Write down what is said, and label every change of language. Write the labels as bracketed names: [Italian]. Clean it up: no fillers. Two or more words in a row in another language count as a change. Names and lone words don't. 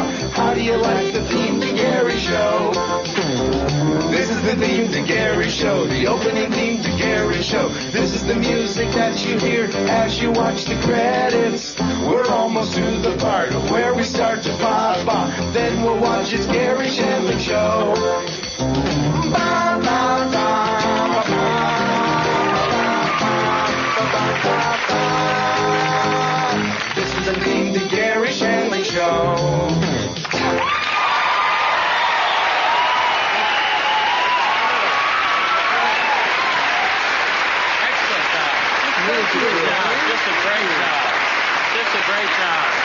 [English] How do you like the theme to Garry show? This is the theme to Garry show. The opening theme to Garry show. This is the music that you hear as you watch the credits. We're almost to the part of where we start to pop off. Then we'll watch his Garry Shandling show. Ba, ba, ba, ba, ba. This is the theme to Garry Shandling show. Just a great job.